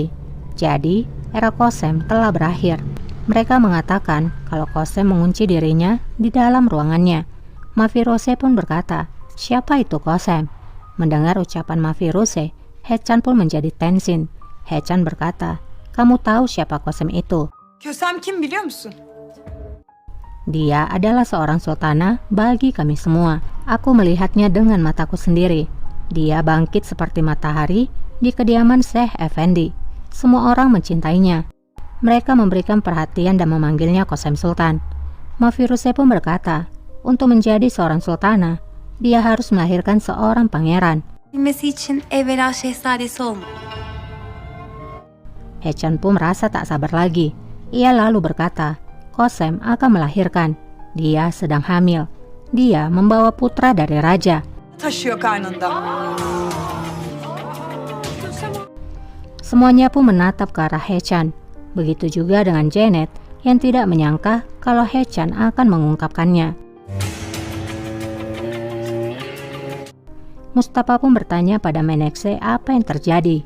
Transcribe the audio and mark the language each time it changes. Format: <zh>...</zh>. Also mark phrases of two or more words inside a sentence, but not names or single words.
<id>Jadi, era Kosem telah berakhir. Mereka mengatakan kalau Kosem mengunci dirinya di dalam ruangannya. Mafirose pun berkata, "Siapa itu Kosem?" Mendengar ucapan Mafirose, Hechan pun menjadi tensin. Hechan berkata, "Kamu tahu siapa Kosem itu?"</id> <tr>Kösem kim biliyor musun?</tr> <id>Dia adalah seorang sultana bagi kami semua. Aku melihatnya dengan mataku sendiri. Dia bangkit seperti matahari di kediaman Syekh Effendi. Semua orang mencintainya. Mereka memberikan perhatian dan memanggilnya Kosem Sultan. Mafiruse pun berkata, untuk menjadi seorang sultana, dia harus melahirkan seorang pangeran.</id> <tr>Bilmesi için evvela şehzadesi olmalı.</tr> <id>Hechan pun merasa tak sabar lagi. Ia lalu berkata, Kosem akan melahirkan. Dia sedang hamil. Dia membawa putra dari raja.</id> <tr>Taşıyor karnında.</tr> <id>Semuanya pun menatap ke arah Hechan. Begitu juga dengan Janet yang tidak menyangka kalau Hechan akan mengungkapkannya. Mustafa pun bertanya pada Menekse apa yang terjadi.</id>